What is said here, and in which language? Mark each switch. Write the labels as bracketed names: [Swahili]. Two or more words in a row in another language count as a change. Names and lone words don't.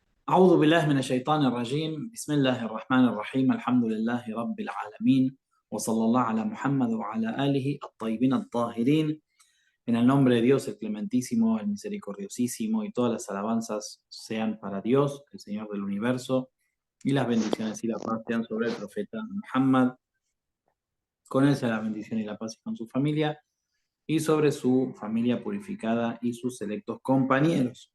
[Arabic] أعوذ بالله من الشيطان الرجيم بسم الله الرحمن الرحيم الحمد لله رب العالمين وصلى الله على Muhammad وعلى آله الطيبين الطاهرين. [Spanish] En el nombre de Dios, el clementísimo, el misericordiosísimo, y todas las alabanzas sean para Dios, el Señor del universo, y las bendiciones y la paz sean sobre el profeta Muhammad, con él sea la bendición y la paz y con su familia, y sobre su familia purificada y sus selectos compañeros.